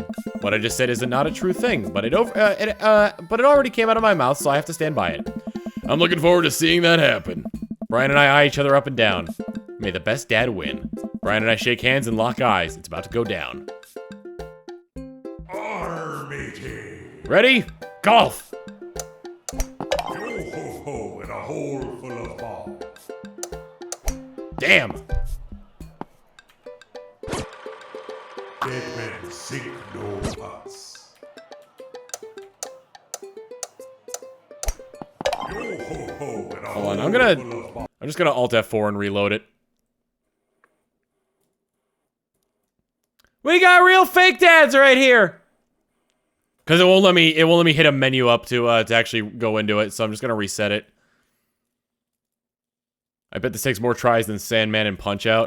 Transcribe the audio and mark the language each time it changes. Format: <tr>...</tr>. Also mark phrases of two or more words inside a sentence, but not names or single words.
<en>What I just said is not a true thing, but it already came out of my mouth, so I have to stand by it. I'm looking forward to seeing that happen. Brian and I eye each other up and down. May the best dad win. Brian and I shake hands and lock eyes. It's about to go down. Ready? Golf! Yo-ho-ho in a hole full of balls. Damn! Dead men sink no huts. Yo-ho-ho in a Hold on, hole I'm full of balls. just gonna Alt F4 and reload it. We got real fake dads right here! Because it won't let me hit a menu up to actually go into it, so I'm just gonna reset it. I bet this takes more tries than Sandman and Punch-Out.</en>